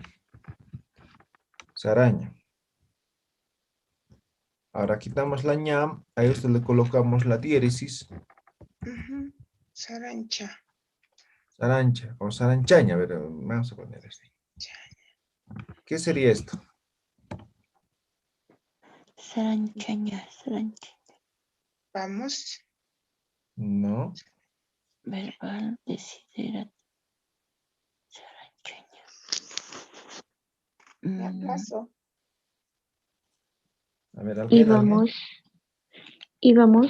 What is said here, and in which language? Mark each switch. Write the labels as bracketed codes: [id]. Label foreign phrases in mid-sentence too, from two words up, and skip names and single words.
[es] Saraña. Ahora quitamos la ñam, a esto le colocamos la diéresis, Ujú. Sarancha. sarancha o saranchaña. A ver, vamos a poner así. ¿Qué sería esto? [ay] Saranchaña. Sarancha. [es] Vamos. No, Verbal. Desiderativo. Saranchaña. Me aplazo. a ver, ¿alguien? Íbamos.